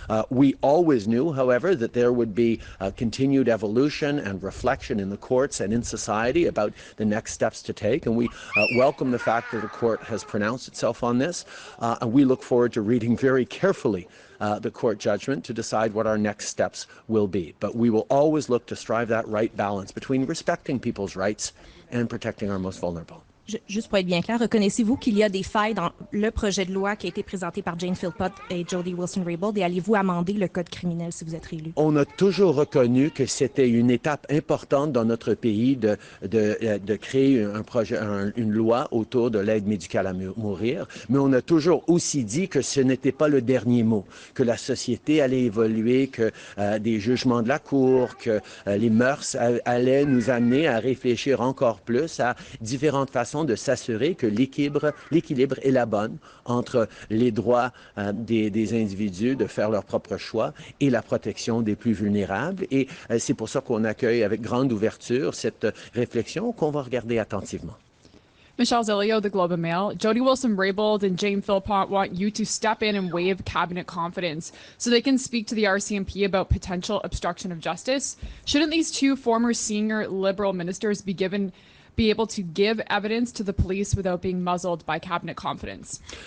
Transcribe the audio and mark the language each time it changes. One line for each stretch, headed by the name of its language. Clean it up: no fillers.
English: We always knew, however, that there would be continued evolution and reflection in the courts and in society about the next steps to take, and we welcome the fact that the court has pronounced itself on this, and we look forward to reading very carefully the court judgment to decide what our next steps will be. But we will always look to strive that right balance between respecting people's rights and protecting our most vulnerable.
French: Juste pour être bien clair, reconnaissez-vous qu'il y a des failles dans le projet de loi qui a été présenté par Jane Philpott et Jody Wilson-Raybould et allez-vous amender le code criminel si vous êtes réélu? On a toujours reconnu que c'était une étape importante dans notre pays de créer un projet, une loi autour de l'aide médicale à mourir, mais on a toujours aussi dit que ce n'était pas le dernier mot, que la société allait évoluer, que des jugements de la Cour, que les mœurs allaient nous amener à réfléchir encore plus à différentes façons de s'assurer que l'équilibre est la bonne entre les droits des individus de faire leur propre choix et la protection des plus vulnérables. Et c'est pour ça qu'on accueille avec grande ouverture cette réflexion qu'on va regarder attentivement.
English: Michelle Zilio, The Globe and Mail. Jody Wilson-Raybould and Jane Philpott want you to step in and waive cabinet confidence so they can speak to the RCMP about potential obstruction of justice. Shouldn't these two former senior Liberal ministers be able to give evidence to the police without being muzzled by cabinet confidence?